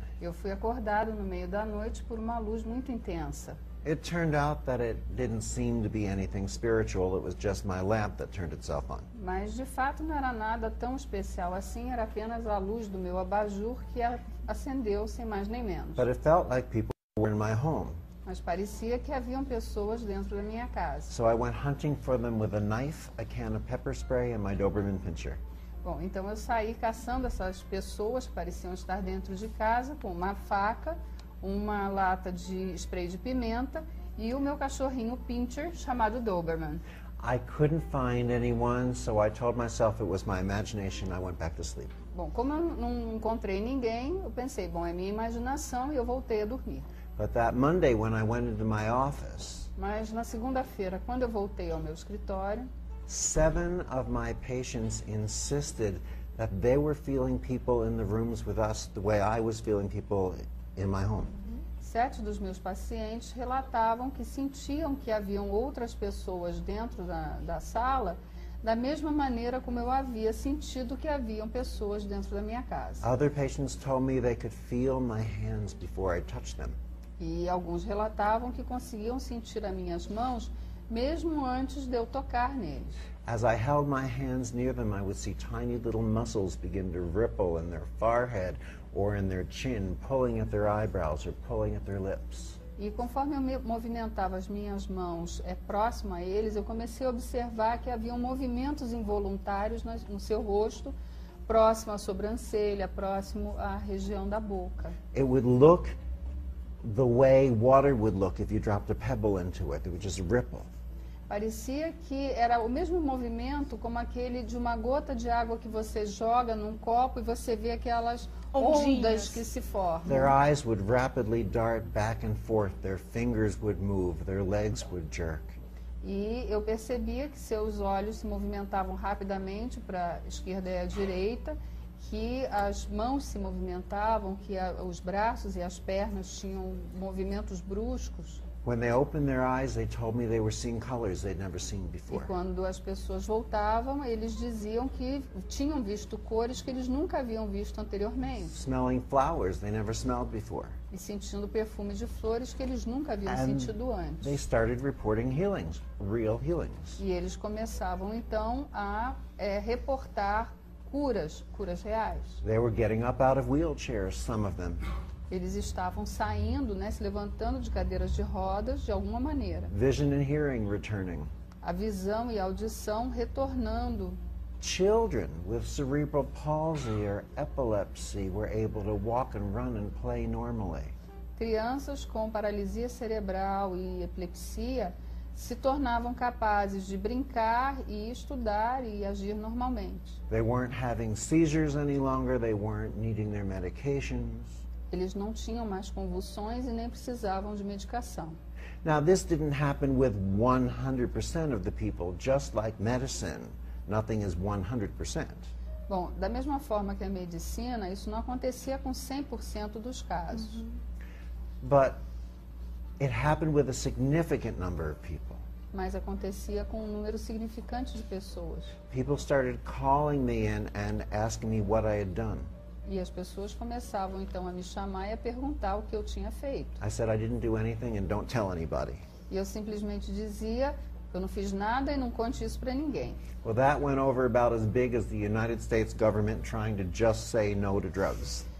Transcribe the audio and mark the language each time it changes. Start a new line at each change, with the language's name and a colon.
Portuguese: Eu fui acordado no meio da noite por uma luz muito intensa.
English: It turned out that it didn't seem to be anything spiritual. It was just my lamp that turned itself on.
Portuguese: Mas, de fato, não era nada tão especial assim, era apenas a luz do meu abajur que acendeu, sem mais nem menos.
English: But it felt like people were in my home.
Portuguese: Mas parecia que haviam pessoas dentro da minha casa.
English: So I went hunting for them with a knife, a can of pepper spray, and my Doberman Pinscher.
Portuguese: Bom, então eu saí caçando essas pessoas que pareciam estar dentro de casa com uma faca, uma lata de spray de pimenta e o meu cachorrinho Pinscher chamado Doberman.
English: I couldn't find anyone, so I told myself it was my imagination. I went back to sleep.
Portuguese: Bom, como eu não encontrei ninguém, eu pensei, bom, é minha imaginação e eu voltei a dormir.
English: But that Monday, when I went into my office,
Portuguese: Mas na segunda-feira, quando eu voltei ao meu escritório,
English: 7 of my patients insisted that they were feeling people in the rooms with us the way I was feeling people in my home.
Portuguese: 7 dos meus pacientes relatavam que sentiam que haviam outras pessoas dentro da sala da mesma maneira como eu havia sentido que haviam pessoas dentro da minha casa.
English: Other patients told me they could feel my hands before I touched them.
Portuguese: E alguns relatavam que conseguiam sentir as minhas mãos mesmo antes de eu tocar neles.
English: As I held my hands near them, I would see tiny little muscles begin to ripple in their forehead or in their chin, pulling at their eyebrows or pulling at their lips.
Portuguese: E conforme eu movimentava as minhas mãos próximo a eles, eu comecei a observar que haviam movimentos involuntários no seu rosto, próximo à sobrancelha, próximo à região da boca.
English: It would look the way water would look if you dropped a pebble into it. It would just ripple.
Portuguese: Parecia que era o mesmo movimento como aquele de uma gota de água que você joga num copo e você vê aquelas Ondinhas. ondas que se formam.
English: Their eyes would rapidly dart back and forth. Their fingers would move. Their legs would jerk.
Portuguese: E eu percebia que seus olhos se movimentavam rapidamente para a esquerda e a direita, que as mãos se movimentavam, que os braços e as pernas tinham movimentos bruscos.
English: When they opened their eyes, they told me they were seeing colors they'd never seen
Portuguese: E
English: before.
Portuguese: quando as pessoas voltavam, eles diziam que tinham visto cores que eles nunca haviam visto anteriormente.
English: Smelling flowers they never smelled before.
Portuguese: E sentindo perfume de flores que eles nunca haviam
English: And
Portuguese: sentido antes.
English: they started reporting healings, real healings.
Portuguese: E eles começavam então a reportar curas reais.
English: They were getting up out of wheelchairs, some of them.
Portuguese: Eles estavam saindo, né, se levantando de cadeiras de rodas de alguma maneira.
English: Vision and hearing returning.
Portuguese: A visão e a audição retornando.
English: Children with cerebral palsy or epilepsy were able to walk and run and play normally.
Portuguese: Crianças com paralisia cerebral e epilepsia se tornavam capazes de brincar e estudar e agir normalmente.
English: They weren't having seizures any longer. They weren't needing their medications.
Portuguese: Eles não tinham mais convulsões e nem precisavam de medicação.
English: Now, this didn't happen with 100% of the people, just like medicine. Nothing is 100%.
Portuguese: Bom, da mesma forma que a medicina, isso não acontecia com 100% dos casos.
English: But it happened with a significant number of people.
Portuguese: Mas acontecia com um número significante de pessoas.
English: People started calling me in and asking me what I had done.
Portuguese: E as pessoas começavam então a me chamar e a perguntar o que eu tinha feito.
English: I said I didn't do anything and don't tell anybody.
Portuguese: E eu simplesmente dizia, eu não fiz nada e não conte isso para ninguém.
English: Well, that went over about as big as the United States government trying to just say no to drugs.